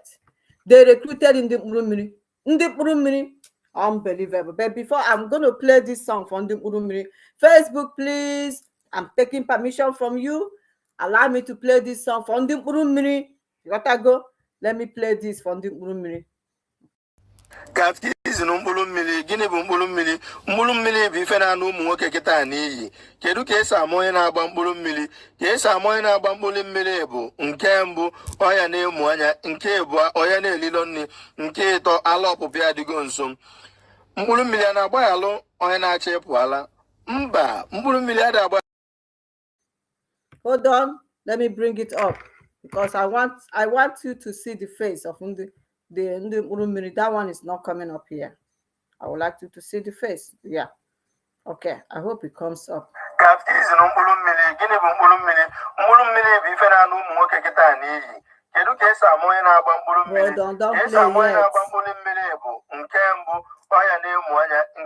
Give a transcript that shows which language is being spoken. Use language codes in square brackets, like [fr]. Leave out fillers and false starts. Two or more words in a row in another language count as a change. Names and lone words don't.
[en] They recruited Ndi Mkpuru Mmiri. Ndi Mkpuru Mmiri, unbelievable. But before I'm going to play this song from Ndi Mkpuru Mmiri, Facebook, please, I'm taking permission from you. Allow me to play this song from Ndi Mkpuru Mmiri. You gotta go. Let me play this from Ndi Mkpuru Mmiri. [ig] Capitalism Mkpuru Mmiri, gịnị bụ mkpụrụ mmiri? Mkpụrụ mmiri bụ ife na-anụ ụmụ nwoke kịta n'iyi. Kedu ka esi ama onye na-agba mkpụrụ mmiri? Ka esi ama onye na-agba mkpụrụ mmiri bụ nke mbụ ọya na-emu anya, nke abụọ ọya na-elilo nri, nke ịtọ ala ọpụpụ ya adịgo nso. Mkpụrụ mmiri a na-agbaghalụ onye na-achọ ịpụ ala? Mba, mkpụrụ mmiri adịghị agba. [en] Hold on, let me bring it up because I want you to see the face of Ndi Mkpuru Mmiri. That one is not coming up here. I would like you to see the face. Yeah. Okay. I hope it comes up. [ig] Capitalism Mkpuru Mmiri, gịnị bụ mkpụrụ mmiri? Mkpụrụ mmiri bụ ife na-anụ ụmụ nwoke kịta n'iyi. Kedu ka esi ama onye na-agba mkpụrụ mmiri? Ka esi ama onye na-agba mkpụrụ mmiri bụ nke mbụ ọya na-emu anya,